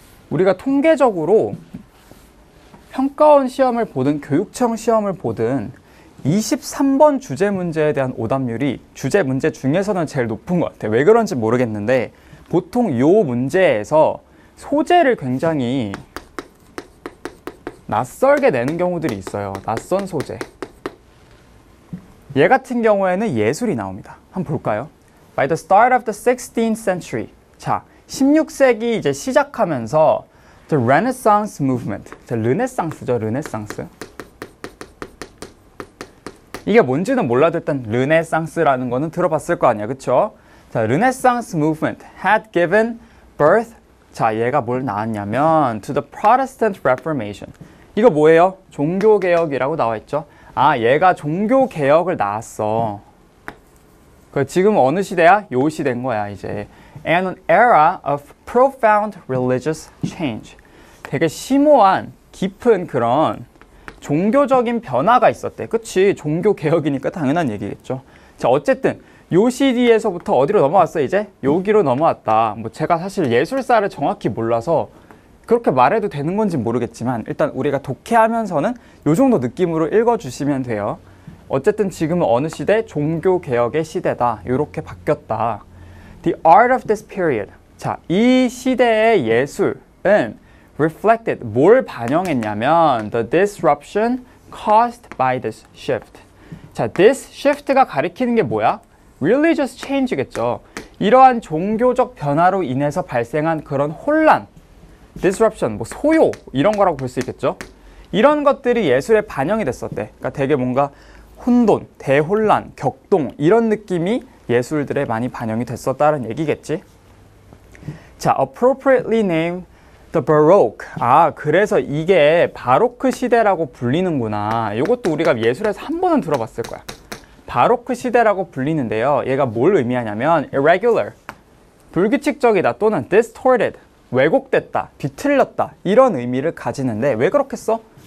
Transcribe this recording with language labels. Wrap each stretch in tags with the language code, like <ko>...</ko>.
<ko>우리가 통계적으로 평가원 시험을 보든 교육청 시험을 보든 23번 주제 문제에 대한 오답률이 주제 문제 중에서는 제일 높은 것 같아요. 왜 그런지 모르겠는데 보통 요 문제에서 소재를 굉장히 낯설게 내는 경우들이 있어요. 낯선 소재. 얘 같은 경우에는 예술이 나옵니다. 한번 볼까요?</ko> <en>By the start of the 16th century.</en> <ko>자, 16세기 이제 시작하면서</ko> <en>the Renaissance movement.</en> <ko>르네상스죠, 르네상스. 이게 뭔지는 몰라도 일단 르네상스라는 거는 들어봤을 거 아니야, 그쵸?</ko> <en>자, Renaissance movement had given birth.</en> <ko>자, 얘가 뭘 낳았냐면</ko> <en>to the Protestant Reformation.</en> <ko>이거 뭐예요? 종교개혁이라고 나와 있죠. 아, 얘가 종교 개혁을 낳았어. 지금 어느 시대야? 요 시대인 거야, 이제.</ko> <en>And an era of profound religious change.</en> <ko>되게 심오한, 깊은 그런 종교적인 변화가 있었대. 그치? 종교 개혁이니까 당연한 얘기겠죠. 자, 어쨌든 요 시기에서부터 어디로 넘어왔어, 이제? 여기로 넘어왔다. 뭐 제가 사실 예술사를 정확히 몰라서 그렇게 말해도 되는 건지 모르겠지만 일단 우리가 독해하면서는 요 정도 느낌으로 읽어주시면 돼요. 어쨌든 지금은 어느 시대? 종교개혁의 시대다. 이렇게 바뀌었다.</ko> <en>The art of this period.</en> <ko>자, 이 시대의 예술은 reflected, 뭘 반영했냐면</ko> <en>the disruption caused by this shift.</en> <ko>자, this shift가 가리키는 게 뭐야? religious change겠죠. 이러한 종교적 변화로 인해서 발생한 그런 혼란, disruption, 뭐 소요 이런 거라고 볼 수 있겠죠. 이런 것들이 예술에 반영이 됐었대. 그러니까 되게 뭔가 혼돈, 대혼란, 격동 이런 느낌이 예술들에 많이 반영이 됐었다는 얘기겠지.</ko> <en>자, appropriately named the Baroque.</en> <ko>아, 그래서 이게 바로크 시대라고 불리는구나. 이것도 우리가 예술에서 한 번은 들어봤을 거야. 바로크 시대라고 불리는데요. 얘가 뭘 의미하냐면 irregular, 불규칙적이다 또는 distorted, 왜곡됐다, 뒤틀렸다 이런 의미를 가지는데 왜 그렇겠어?</ko>